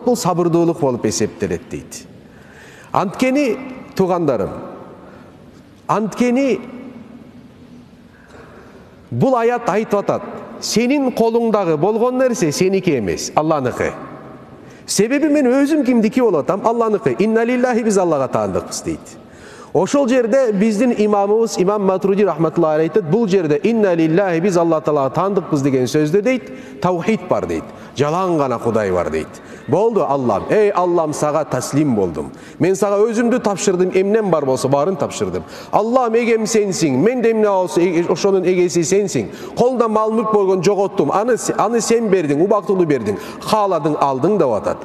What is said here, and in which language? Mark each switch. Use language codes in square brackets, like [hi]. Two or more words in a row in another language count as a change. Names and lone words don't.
[ky] Бул сабырдуулук болуп эсептелет дейт. Анткени туугандарым, анткени бул аят айтып атат. Сенин колуңдагы болгон нерсе сеники эмес, Алланыкы. Себеби мен өзүм кимдики болуп атам? Алланыкы. [ar] إنا لله, [ky] биз Аллага таандыкпыз дейт. Ошол жерде биздин имамыбыз имам Матруди [ar] رحمة الله عليه [ky] айтат, бул жерде [ar] إنا لله, [ky] биз Алла Таалага таандыкпыз деген сөздө дейт, таухид бар дейт. Жалаң гана Кудай бар дейт. Болду Аллам, эй Аллам, сага таслим болдум. Мен сага өзүмдү тапшырдым, эмнем бар болсо барын тапшырдым. Аллам, эгем сенсиң, мен де эмне болсо ошонун эгеси сенсиң. Колда мал мүлк болгон жоготтум, аны сен бердиң, убактылуу бердиң, кааладың алдың деп атат.